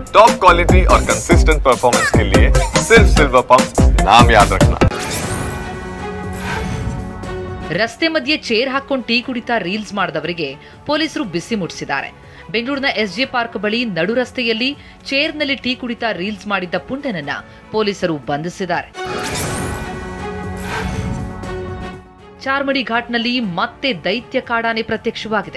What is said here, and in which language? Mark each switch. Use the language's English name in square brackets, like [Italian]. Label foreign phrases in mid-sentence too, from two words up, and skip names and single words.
[English] top quality [Hindi] और [English] consistent performance [Hindi] के लिए सिर्फ सिल्वर पंप नाम याद रखना। [Kannada] ರಸ್ತೆ ಮಧ್ಯೆ ಚೇರ್ ಹಾಕೊಂಡು ಟೀ ಕುಡಿತಾ ರೀಲ್ಸ್ ಮಾಡಿದವರಿಗೆ ಪೊಲೀಸರು ಬಿಸಿ ಮುಟ್ಟಿಸಿದ್ದಾರೆ. ಬೆಂಗಳೂರಿನ ಎಸ್ಜೆ ಪಾರ್ಕ್ ಬಳಿ ನಡು ರಸ್ತೆಯಲ್ಲಿ ಚೇರ್ನಲ್ಲಿ ಟೀ ಕುಡಿತಾ ರೀಲ್ಸ್ ಮಾಡಿದ್ದ ಪುಂಡನನ್ನ ಪೊಲೀಸರು ಬಂಧಿಸಿದ್ದಾರೆ. ಚಾರ್ಮಡಿ ಘಾಟ್ನಲ್ಲಿ ಮತ್ತೆ ದೈತ್ಯ ಕಾಡಾನೆ ಪ್ರತ್ಯಕ್ಷವಾಗಿದೆ.